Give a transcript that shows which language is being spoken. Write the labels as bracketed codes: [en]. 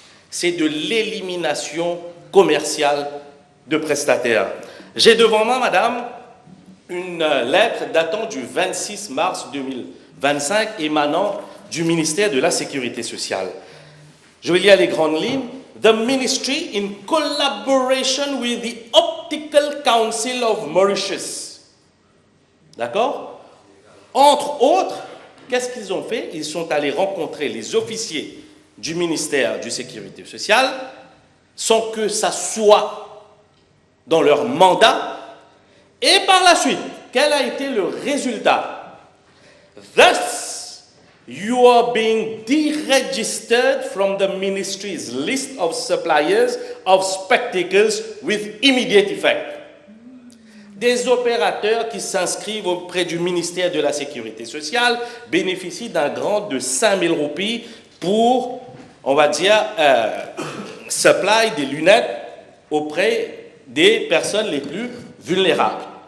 [fr] C'est de l'élimination commerciale de prestataires. J'ai devant moi, Madame, une lettre datant du 26 mars 2025 émanant du ministère de la Sécurité sociale. Je vais lire les grandes lignes. [en] The Ministry, in collaboration with the Optical Council of Mauritius. [fr] D'accord? Entre autres, qu'est-ce qu'ils ont fait? Ils sont allés rencontrer les officiers du ministère de la Sécurité sociale sans que ça soit dans leur mandat. Et par la suite, quel a été le résultat? [en] Thus, you are being deregistered from the ministry's list of suppliers of spectacles with immediate effect. [fr] Des opérateurs qui s'inscrivent auprès du ministère de la Sécurité sociale bénéficient d'un grant de 5 000 roupies pour, on va dire, supply des lunettes auprès des personnes les plus vulnérables.